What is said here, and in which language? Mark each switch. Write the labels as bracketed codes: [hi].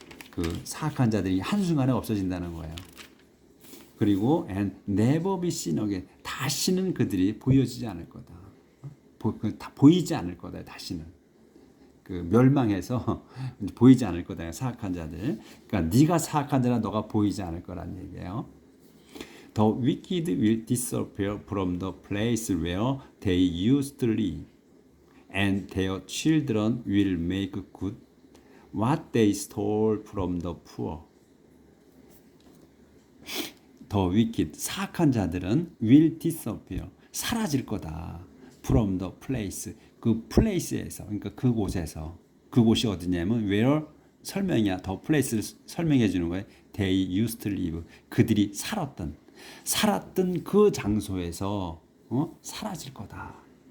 [ko] 그 사악한 자들이 한순간에 없어진다는 거예요. 그리고 [en] and never be seen again [ko] 다시는 그들이 보여지지 않을 거다. 다 보이지 않을 거다. 다시는 그 멸망해서 보이지 않을 거다. 사악한 자들. 그러니까 네가 사악한 자라 너가 보이지 않을 거란 얘기예요. [en] The wicked will disappear from the place where they used to live, and their children will make good what they stole from the poor. The wicked, [ko] 사악한 자들은 [en] will disappear, [ko] 사라질 거다. [en] From the place, [ko] 그 place에서, 그러니까 그곳에서. 그곳이 어디냐면 where 설명이야. The place를 설명해 주는 거예요. [en] They used to live, [ko] 그들이 살았던 그 장소에서 사라질 거다.